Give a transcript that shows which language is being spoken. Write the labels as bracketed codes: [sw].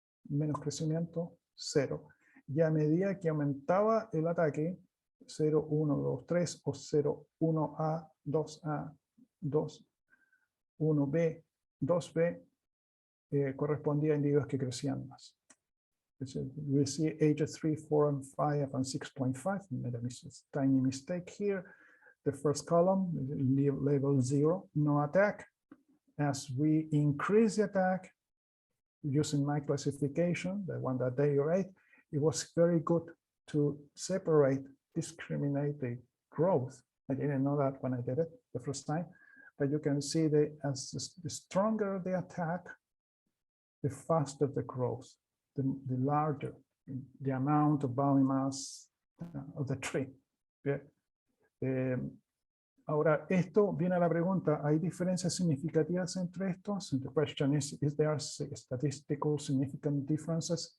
[es] Menos crecimiento, 0. Y a medida que aumentaba el ataque, 0, 1, 2, 3 o 0, 1A, 2A, 2, 1B, 2B, correspondía a individuos que crecían más. [en] We see ages 3, 4, and 5, and 6.5. Made a tiny mistake here. The first column, level 0, no attack. As we increase the attack, using my classification, the one that they rate, it was very good to discriminate the growth. I didn't know that when I did it the first time, but you can see that as the stronger the attack, the faster the growth, the larger the amount of body mass of the tree. Yeah. [es] Ahora, esto viene a la pregunta, ¿hay diferencias significativas entre estos? [en] And the question is there statistical significant differences?